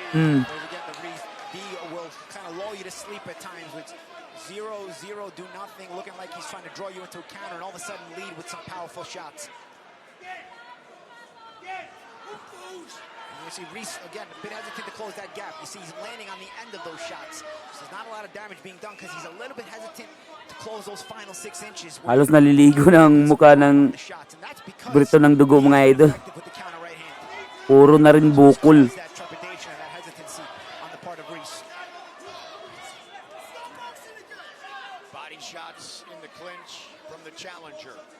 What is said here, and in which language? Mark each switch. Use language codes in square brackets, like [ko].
[en] Again, the Reese, D will kind of lull you to sleep at times with 0-0, do nothing, looking like he's trying to draw you into a counter, and all of a sudden lead with some powerful shots. You see Reese, again, a bit hesitant to close that gap. You see he's landing on the end of those shots. So there's not a lot of damage being done because he's a little bit hesitant to close those final 6 inches. [tl] Halos naliligo ng mukha ng Briton ng dugo mga idol. [en] With the counter right hand. [tl] Puro na rin bukol. [en] That trepidation and that hesitancy on the part of Reese. Body shots in the clinch from the challenger.